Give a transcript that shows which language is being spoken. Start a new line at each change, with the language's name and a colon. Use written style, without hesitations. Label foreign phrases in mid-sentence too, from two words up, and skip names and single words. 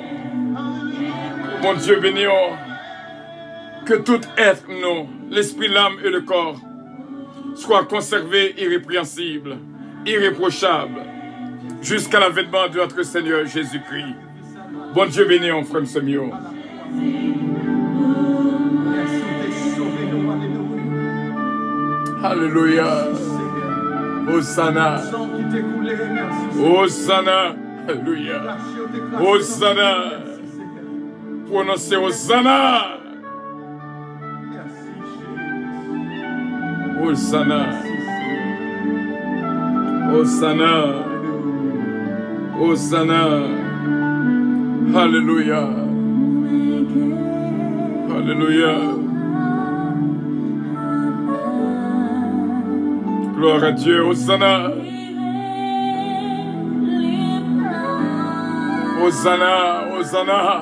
French: Mon Dieu bénit. Que tout être, nous, l'esprit, l'âme et le corps, soit conservé irrépréhensible, irréprochable, jusqu'à l'avènement de notre Seigneur Jésus-Christ. Bon Dieu béni, on frère Semio. Alléluia. Hosanna. Hosanna. Alléluia. Hosanna. Prononcez Hosanna. Hosanna. Hosanna. Hosanna. Alléluia. Alléluia. Gloire à Dieu. Hosanna. Hosanna. Hosanna.